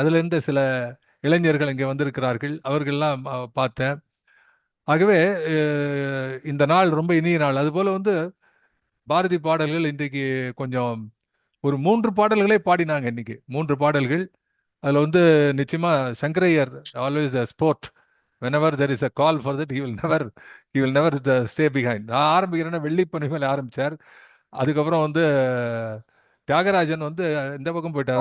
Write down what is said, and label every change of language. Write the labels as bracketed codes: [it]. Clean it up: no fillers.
[ta] அதிலிருந்து சில இளைஞர்கள் இங்கே வந்திருக்கிறார்கள், அவர்கள்லாம் பார்த்தேன். ஆகவே இந்த நாள் ரொம்ப இனிய நாள். அதுபோல பாரதி பாடல்கள் இன்றைக்கு கொஞ்சம் ஒரு 3 பாடல்களே பாடினாங்க இன்னைக்கு. 3 பாடல்கள். அதில் நிச்சயமா Sankaraiyar [en] Always the sport. whenever there is a call for that he will never stay behind. [ta] நான் ஆரம்பிக்கிறேன்னா வெள்ளிப்பனி மேலே ஆரம்பிச்சார். அதுக்கப்புறம் தியாகராஜன் இந்த பக்கம் போயிட்டார்.